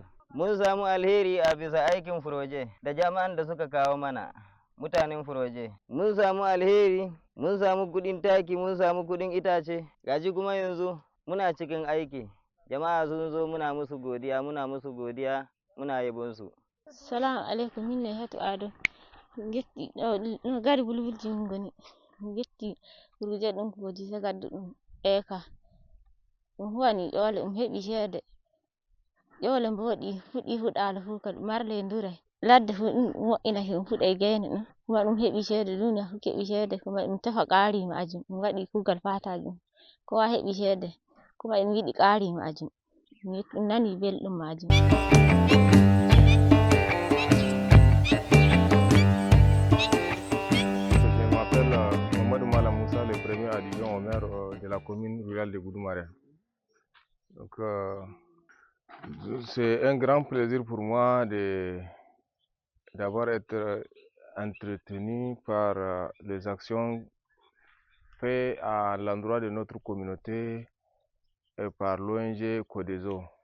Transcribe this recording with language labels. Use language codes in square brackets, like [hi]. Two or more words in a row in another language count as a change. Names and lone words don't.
[ha] Mun samu alheri a bisa aikin furoje da jama'an da suka kawo mana, mutanen furoje. Mun samu alheri, mun samu kuɗin taki, mun samu kuɗin itace, gaji kuma yanzu muna cikin aiki. Jama'a sun zo muna musu godiya, muna yabonsu. [ar] السلام عليكم, [ff] min ne Hatu Ado. Getti gari Bulbulji ngoni. Getti furuje ɗum koji sagaddu ɗum eka. Ɗum huwani ƴoole, ɗum heɓi ceede. Ƴoole mboɗi, fuɗi fuɗaalo fuu kadi marle nduray. Ladde fuu ɗum wo'ina ɗum fuɗay geyne ɗum. Kuma ɗum heɓi ceede, duniya fuu keɓi ceede, kuma ɗum tefa ƙaari majum. Ɗum waɗi kuugal fataaji. Kowa heɓi ceede, kuma ɗum yiɗi ƙaari majum. Ɗum nani belɗum majum. [fr] Premier adjoint au maire de la commune rurale de Goudomariam. Donc c'est un grand plaisir pour moi d'avoir été entretenu par les actions faites à l'endroit de notre communauté et par l'ONG Codezo.